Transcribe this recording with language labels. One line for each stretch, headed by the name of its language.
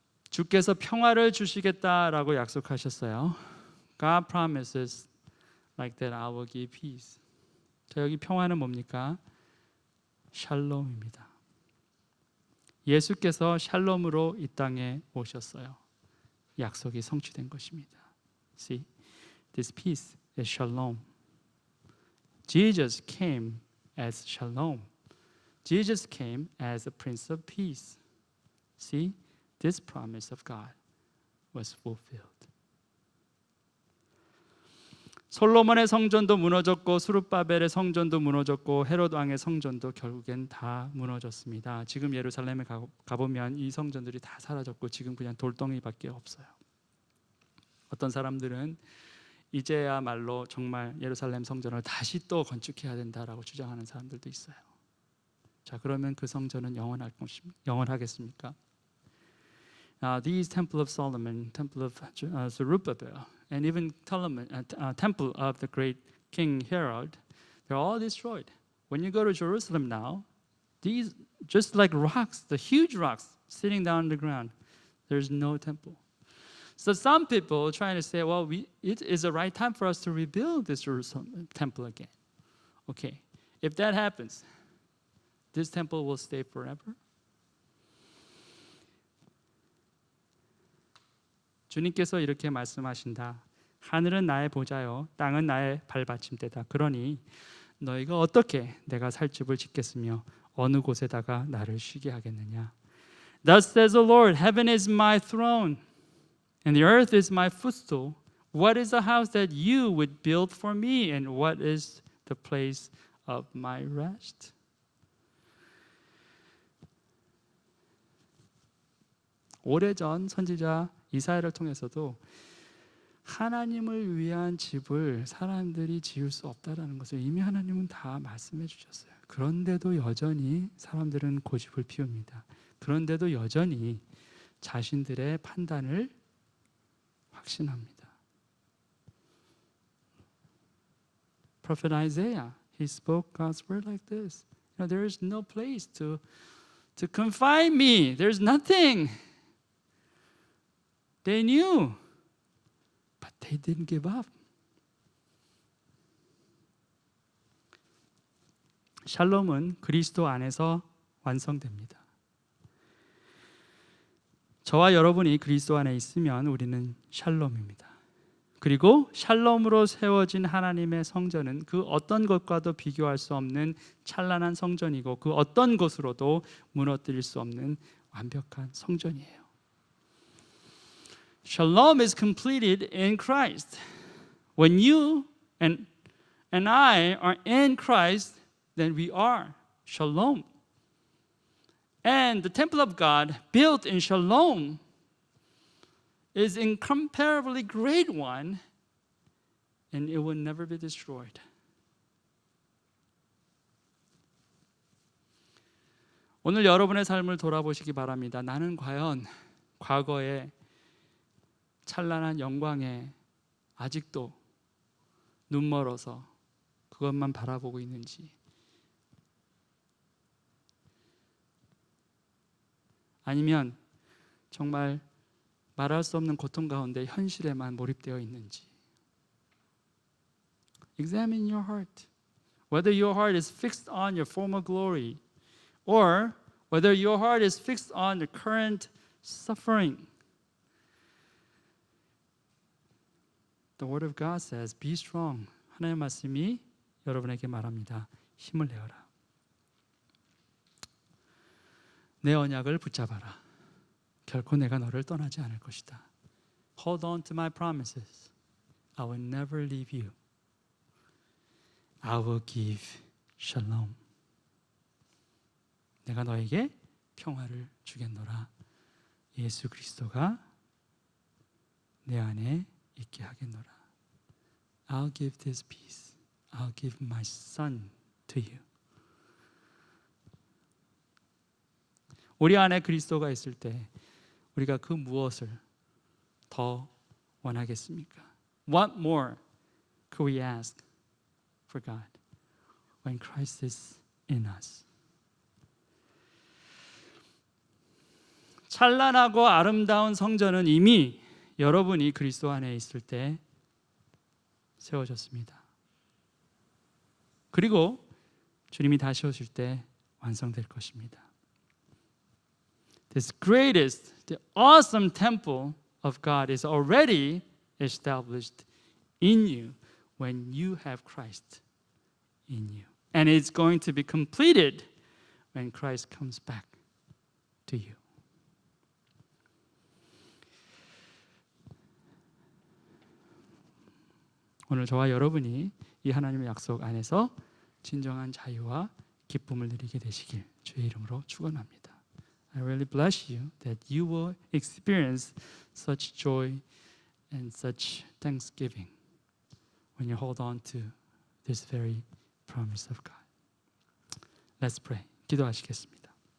Korean: 주께서 평화를 주시겠다라고 약속하셨어요.
English: God promises like that I will give peace.
Korean: 자, 여기 평화는 뭡니까? 샬롬입니다. 예수께서 샬롬으로 이 땅에 오셨어요. 약속이 성취된 것입니다.
English: See, this peace is shalom. Jesus came as shalom. Jesus came as a Prince of Peace. See, this promise of God was fulfilled.
Korean: 솔로몬의 성전도 무너졌고 수룹바벨의 성전도 무너졌고 헤롯 왕의 성전도 결국엔 다 무너졌습니다. 지금 예루살렘에 가보면 이 성전들이 다 사라졌고 지금 그냥 돌덩이밖에 없어요. 어떤 사람들은 이제야말로 정말 예루살렘 성전을 다시 또 건축해야 된다라고 주장하는 사람들도 있어요. 자, 그러면 그 성전은 영원하겠습니까?
English: These Temple of Solomon, Temple of Zerubbabel, and even Temple of the great King Herod, they're all destroyed. When you go to Jerusalem now, these just like rocks, the huge rocks sitting down on the ground, there's no temple. So some people are trying to say, well, it is the right time for us to rebuild this Jerusalem temple again. Okay, if that happens, this temple will stay forever?
Korean: 주님께서 이렇게 말씀하신다. 하늘은 나의 보좌요, 땅은 나의 발받침대다. 그러니 너희가 어떻게 내가 살 집을 짓겠으며 어느 곳에다가 나를 쉬게 하겠느냐.
English: Thus says the Lord, heaven is my throne, and the earth is my footstool. What is the house that you would build for me, and what is the place of my rest?
Korean: 오래전 선지자 이사야를 통해서도 하나님을 위한 집을 사람들이 지을 수 없다라는 것을 이미 하나님은 다 말씀해 주셨어요. 그런데도 여전히 사람들은 고집을 피웁니다. 그런데도 여전히 자신들의 판단을 확신합니다.
English: Prophet Isaiah, he spoke God's word like this. There is no place to confine me. There's nothing. They knew, but they didn't give up.
Korean: 샬롬은 그리스도 안에서 완성됩니다. 저와 여러분이 그리스도 안에 있으면 우리는 샬롬입니다. 그리고 샬롬으로 세워진 하나님의 성전은 그 어떤 것과도 비교할 수 없는 찬란한 성전이고 그 어떤 것으로도 무너뜨릴 수 없는 완벽한 성전이에요.
English: Shalom is completed in Christ. When you and and I are in Christ, then we are shalom. And the temple of God built in shalom is incomparably great one, and it will never be destroyed.
Korean: 오늘 여러분의 삶을 돌아보시기 바랍니다. 나는 과연 과거의 찬란한 영광에 아직도 눈멀어서 그것만 바라보고 있는지, 아니면 정말 말할 수 없는 고통 가운데 현실에만 몰입되어 있는지.
English: Examine your heart. Whether your heart is fixed on your former glory or whether your heart is fixed on the current suffering. The word of God says, be strong.
Korean: 하나님의 말씀이 여러분에게 말합니다. 힘을 내어라. 내 언약을 붙잡아라. 결코 내가 너를 떠나지 않을 것이다.
English: Hold on to my promises. I will never leave you. I will give shalom.
Korean: 내가 너에게 평화를 주겠노라. 예수 그리스도가 내 안에 있게 하겠노라.
English: I'll give this peace. I'll give my son to you.
Korean: 우리 안에 그리스도가 있을 때 우리가 그 무엇을 더 원하겠습니까?
English: What more could we ask for God when Christ is in us?
Korean: 찬란하고 아름다운 성전은 이미 여러분이 그리스도 안에 있을 때 세워졌습니다. 그리고 주님이 다시 오실 때 완성될 것입니다.
English: This greatest, the awesome temple of God is already established in you when you have Christ in you. And it's going to be completed when Christ comes back to you.
Korean: 오늘 저와 여러분이 이 하나님의 약속 안에서 진정한 자유와 기쁨을 누리게 되시길 주의 이름으로 축원합니다.
English: I really bless you that you will experience such joy and such thanksgiving when you hold on to this very promise of God. Let's pray.
Korean: 기도하시겠습니다.